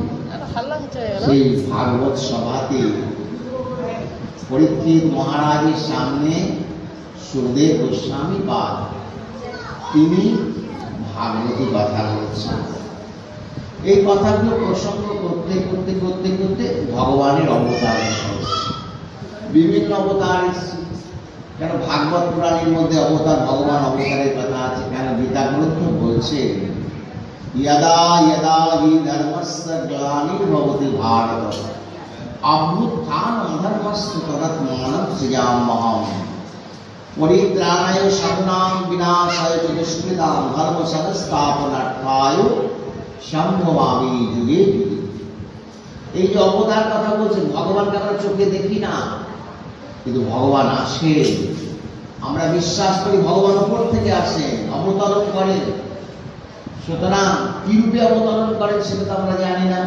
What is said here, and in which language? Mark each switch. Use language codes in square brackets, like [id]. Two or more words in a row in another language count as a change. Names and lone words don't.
[bn] সেই ভাগবত সভাতে পরীক্ষিত মহারাজের সামনে সুখদেব গোস্বামী পাদ তিনি ভাগবতী কথা বলছেন। এই কথাগুলো প্রসঙ্গ করতে করতে করতে করতে ভগবানের অবতার বিভিন্ন অবতার এসছে। কেন ভাগবত পুরাণের মধ্যে অবতার ভগবান অবতারের কথা আছে। কেন গীতা গ্রন্থ বলছে [sa] यदा यदा हि धर्मस्य ग्लानिर्भवति भारत अभ्युत्थानं धर्मस्य तदात्मानं सृजाम्यहम् परित्राणाय साधूनां विनाशाय च दुष्कृतां धर्म संस्थापनार्थाय সম্ভবামি যুগে যুগে। [bn] এই যে অবতার কথা বলছেন, ভগবানকে আমরা চোখে দেখি না, কিন্তু ভগবান আসেন। আমরা বিশ্বাস করি ভগবান উপর থেকে আসেন, অবতরণ করেন। সুতরাং কি রূপে অবতরণ করেন সেটা তো আমরা জানি না।